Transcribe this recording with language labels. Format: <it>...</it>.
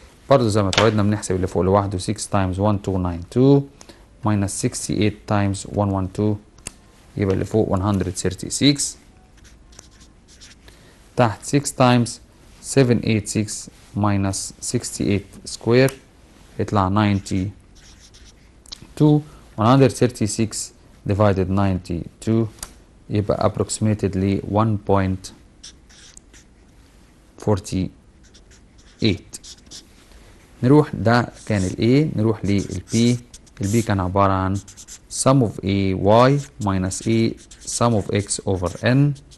<ar>برضه زي ما اتعودنا بنحسب اللي فوق لوحده</ar> <en>6 times 1292 minus 68 times 112</en> <ar>يبقى اللي فوق 136 تحت</ar> <en>6 times 786 minus 68 square</en> <ar>يطلع 92.</ar> <en>136 divided 92</en> <ar>يبقى</ar> <en>approximately 1.48.</en> <ar>نروح ده كان ال A، نروح لل B.</ar> <en>ال B</en> <ar>كان عبارة عن</ar> <en>sum of A y minus A sum of x over n.</en>